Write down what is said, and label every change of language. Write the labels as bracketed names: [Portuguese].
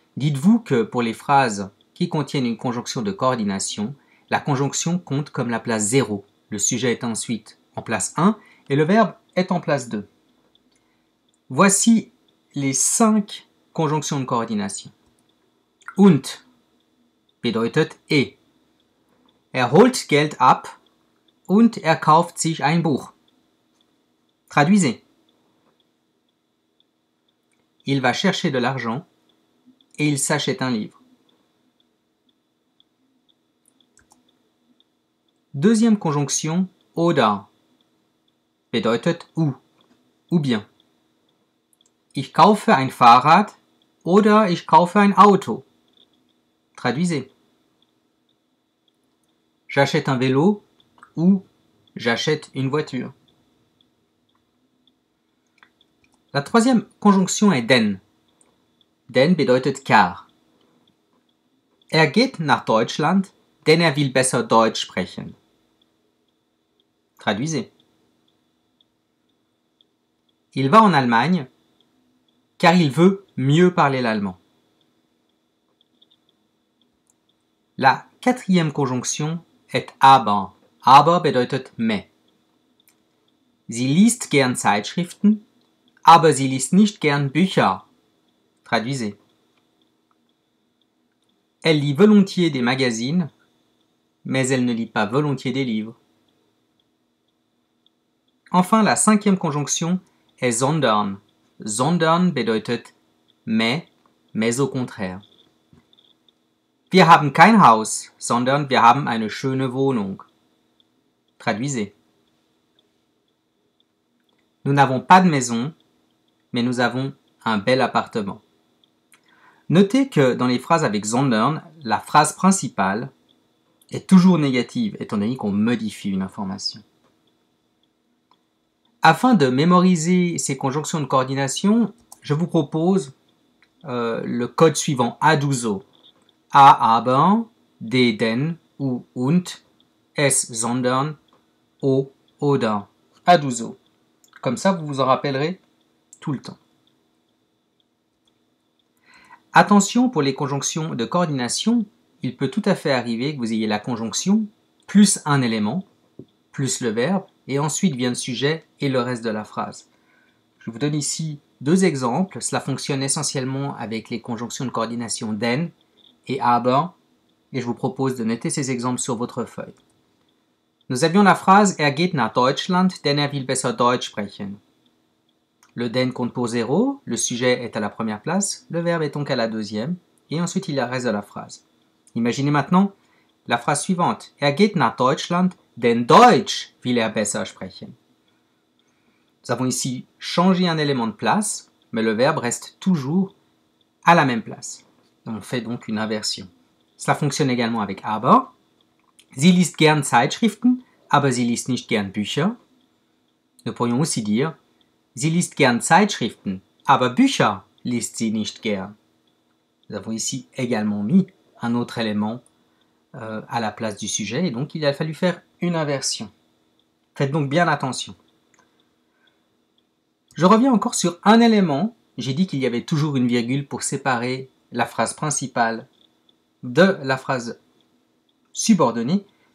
[French] Dites-vous que pour les phrases qui contiennent une conjonction de coordination, la conjonction compte comme la place 0. Le sujet est ensuite en place 1 et le verbe est en place 2. Voici les 5 conjonctions de coordination. [German] Und bedeutet et. Er holt Geld ab und er kauft sich ein Buch. [French] Traduisez. Il va chercher de l'argent et il s'achète un livre. Deuxième conjonction, oder, bedeutet ou bien. [German] Ich kaufe ein Fahrrad oder ich kaufe ein Auto. [French] Traduisez. J'achète un vélo ou j'achète une voiture. La troisième conjonction est denn. [German] Denn bedeutet car. Er geht nach Deutschland, denn er will besser Deutsch sprechen. [French] Traduisez. Il va en Allemagne car il veut mieux parler l'allemand. La quatrième conjonction est aber. [German] Aber bedeutet mais. Sie liest gern Zeitschriften, aber sie liest nicht gern Bücher. [French] Traduisez. Elle lit volontiers des magazines, mais elle ne lit pas volontiers des livres. Enfin, la 5e conjonction est sondern. [German] Sondern bedeutet [French] mais au contraire. [German] Wir haben kein Haus, sondern wir haben eine schöne Wohnung. [French] Traduisez. Nous n'avons pas de maison, mais nous avons un bel appartement. Notez que dans les phrases avec sondern, la phrase principale est toujours négative, étant donné qu'on modifie une information. Afin de mémoriser ces conjonctions de coordination, je vous propose le code suivant A12O. A aber, D denn ou und, S sondern, O oder. A12O. Comme ça, vous vous en rappellerez tout le temps. Attention, pour les conjonctions de coordination, il peut tout à fait arriver que vous ayez la conjonction plus un élément, plus le verbe, et ensuite vient le sujet et le reste de la phrase. Je vous donne ici 2 exemples. Cela fonctionne essentiellement avec les conjonctions de coordination denn et aber, et je vous propose de noter ces exemples sur votre feuille. Nous avions la phrase « [German] Er geht nach Deutschland, denn er will besser Deutsch sprechen ». [French] Le den compte pour 0, le sujet est à la première place, le verbe est donc à la deuxième, et ensuite il y a le reste de la phrase. Imaginez maintenant la phrase suivante. [German] Er geht nach Deutschland, denn Deutsch will er besser sprechen. [French] Nous avons ici changé un élément de place, mais le verbe reste toujours à la même place. On fait donc une inversion. Cela fonctionne également avec aber. Sie liest gern Zeitschriften, aber sie liest nicht gern Bücher. Nous pourrions aussi dire [German] Sie liest gern Zeitschriften, aber Bücher liest sie nicht gern. [French] Nous avons ici également mis un autre élément à la place du sujet, et donc il a fallu faire une inversion. Faites donc bien attention. Je reviens encore sur un élément. J'ai dit qu'il y avait toujours une virgule pour séparer la phrase principale de la phrase subordonnée.